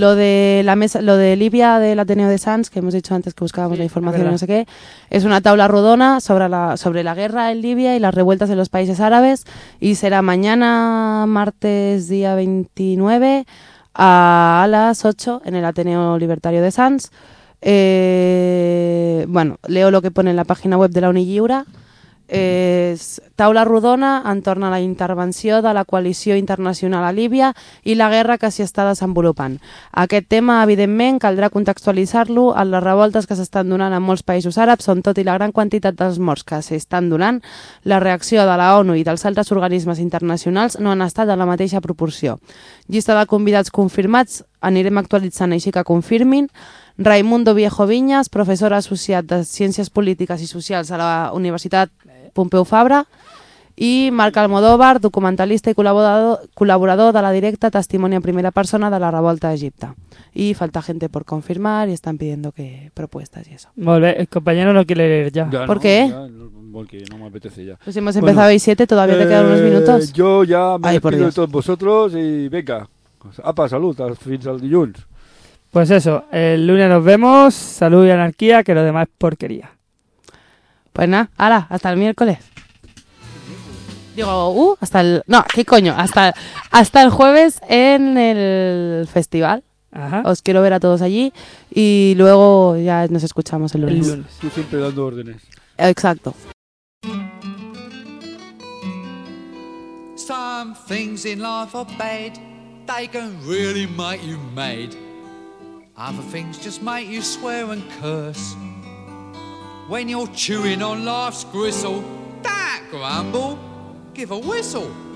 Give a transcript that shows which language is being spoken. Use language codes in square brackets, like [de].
[es] Lo de la mesa, lo de Libia del Ateneo de Sants, que hemos dicho antes que buscábamos sí, la información y no sé qué, es una tabla rodona sobre la guerra en Libia y las revueltas en los países árabes. Y será mañana, martes, día 29, a las 8 en el Ateneo Libertario de Sants. Bueno, leo lo que pone en la página web de la Unilliure. [ca] És taula rodona entorn a la intervenció de la coalició internacional a Líbia i la guerra que s'hi està desenvolupant. Aquest tema, evidentment, caldrà contextualitzar-lo en les revoltes que s'estan donant en molts països àrabs, on tot i la gran quantitat dels morts que s'estan donant, la reacció de la ONU i dels altres organismes internacionals no han estat de la mateixa proporció. Llista de convidats confirmats, anirem actualitzant així que confirmin. Raimundo Viejo Viñas, professor associat de Ciències Polítiques i Socials a la Universitat Pompeu Fabra, i Marc Almodóvar, documentalista i col·laborador de la directa Testimoni en primera persona de la revolta a Egipte. [es] I falta gente por confirmar y están pidiendo que propuestas y eso. [ca] Molt bé, [es] el compañero no quiere leer ya. Ja, ¿por no, qué? Porque no me apetece ya. Pues hemos empezado bueno, y siete, todavía te quedan unos minutos. Yo ya me despido de todos vosotros y venga, apa, salud, [ca] fins al dilluns. [es] Pues eso, el lunes nos vemos, salud y anarquía, que lo demás es porquería. Pues nada, ala, hasta el miércoles. Digo, hasta el... No, ¿qué coño? Hasta el jueves en el festival. Ajá. Os quiero ver a todos allí y luego ya nos escuchamos el lunes. Tú siempre dando órdenes. Exacto. [en] Some things in life are bad. They can really make you mad. Other things just make you swear and curse. When you're chewing on life's gristle, that grumble, give a whistle.